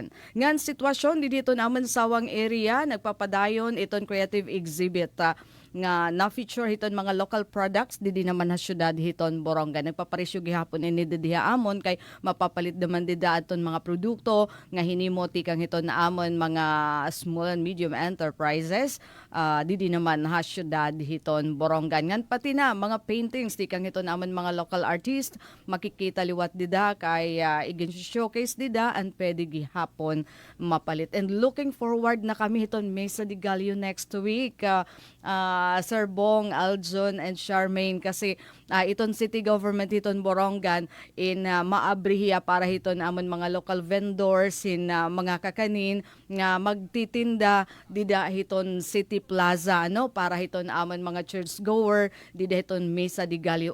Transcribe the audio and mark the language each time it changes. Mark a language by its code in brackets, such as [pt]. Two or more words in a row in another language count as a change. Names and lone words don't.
[war] Ngan sitwasyon didi hiton naman sawang area nagpapadayon iton [en] creative exhibit [war] nga na-feature hiton mga [en] local products [war] didi naman syudad hiton Borongan. Nagpaparesyo gihapon ini didiha amon kay mapapalit naman dida aton mga produkto nga hinimo tikang hiton na amon mga [en] small and medium enterprises [war] didi naman syudad hiton Borongan. Ngan pati na mga paintings tikang hiton amon mga [en] local artist [war] makikita liwat dida kay igin showcase dida and pwede gihapon mapalit. [en] And looking forward [war] na kami hiton [en] Mesa de Gallo next week. [war] Sir Bong, Aljon, and Charmaine kasi iton [en] city government [war] hiton Borongan in maabrihiya para hiton amon mga [en] local vendors [war] mga kakanin nga magtitinda dida hiton City Plaza para hiton amon mga churchgoer dida hiton Mesa de Gallo.